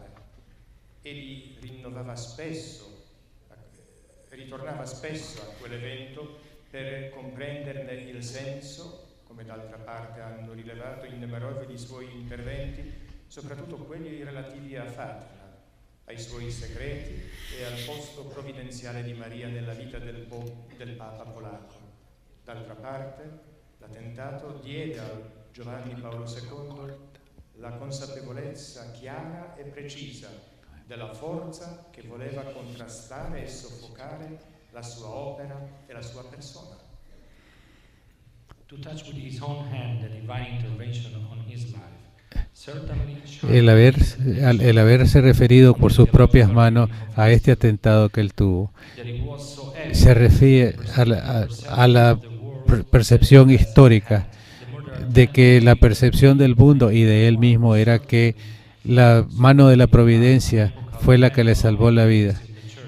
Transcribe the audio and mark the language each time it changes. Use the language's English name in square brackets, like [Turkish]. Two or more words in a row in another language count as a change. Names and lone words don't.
[Italian] Egli ritornava spesso a quell'evento per comprenderne il senso, come d'altra parte hanno rilevato innumerevoli suoi interventi, soprattutto quelli relativi a Fatima, ai suoi segreti e al posto provvidenziale di Maria nella vita del Papa polacco. D'altra parte, l'attentato diede a Giovanni Paolo II la consapevolezza chiara e precisa della forza che voleva contrastare e soffocare la sua opera e la sua persona. [Spanish] El haberse referido por sus propias manos a este atentado que él tuvo se refiere a la percepción histórica de que la percepción del mundo y de él mismo era que la mano de la providencia fue la que le salvó la vida.